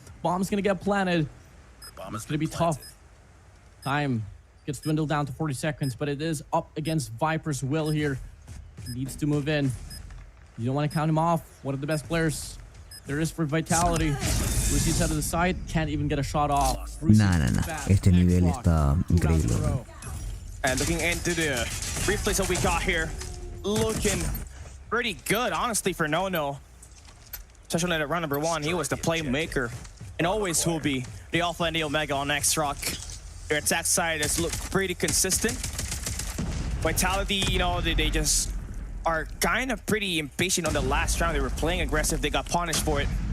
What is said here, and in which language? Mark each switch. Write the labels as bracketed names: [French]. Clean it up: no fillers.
[English] Bomb's going to get planted. It's going to be tough. Time gets dwindled down to 40 seconds, but it is up against Viper's will here. He needs to move in. You don't want to count him off. One of the best players there is for Vitality. Rusi's out of the side, can't even get a shot off. Nah. [Spanish] Este nivel está increíble. [English] And looking into the replays that we got here, looking pretty good, honestly, for Nono. Especially at round number 1, he was the playmaker and always will be the Alpha and the Omega on X-Rock. Their attack side has looked pretty consistent. Vitality, you know, they just are kind of pretty impatient on the last round. They were playing aggressive. They got punished for it.